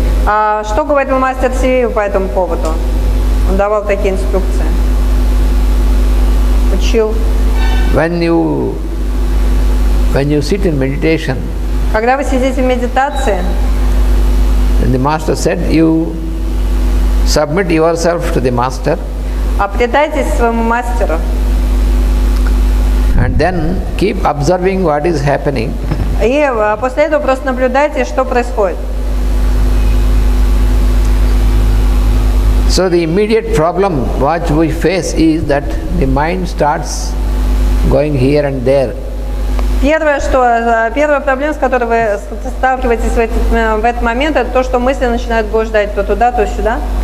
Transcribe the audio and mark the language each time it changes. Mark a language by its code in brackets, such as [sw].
[ru] Что говорит мастер CVV по этому поводу? Он давал такие инструкции. Учил. [en] When you sit in meditation, [ru] когда вы сидите в медитации, [en] and the Master said, you submit yourself to the Master. [ru] Предайтесь своему мастеру. [en] And then keep observing what is happening. [ru] И после этого просто наблюдайте, что происходит. [en] So the immediate problem what we face is that the mind starts going here and there. [ru] Первая проблема, с которой вы сталкиваетесь в этот момент, это то, что мысли начинают блуждать то туда, то сюда.